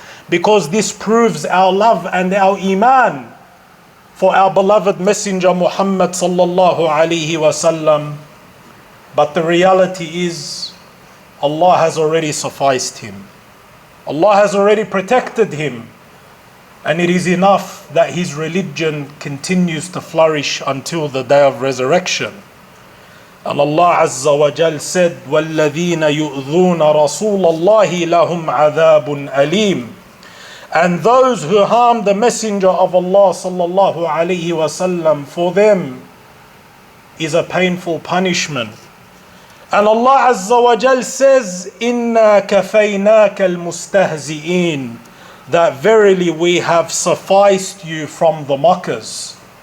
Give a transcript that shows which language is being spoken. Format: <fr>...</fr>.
<en>Because this proves our love and our iman for our beloved Messenger Muhammad sallallahu alaihi wasallam. But the reality is, Allah has already sufficed him. Allah has already protected him. And it is enough that his religion continues to flourish until the day of resurrection.</en> <ar>And Allah Azza wa Jal said, وَالَّذِينَ يُؤْذُونَ رَسُولَ اللَّهِ لَهُمْ عَذَابٌ أَلِيمٌ.</ar> <en>And those who harm the Messenger of Allah sallallahu alayhi wasallam, for them is a painful punishment. And Allah Azza wa Jal says,</en> <ar>إِنَّا كَفَيْنَاكَ الْمُسْتَهْزِئِينَ,</ar> <en>that verily we have sufficed you from the mockers.</en>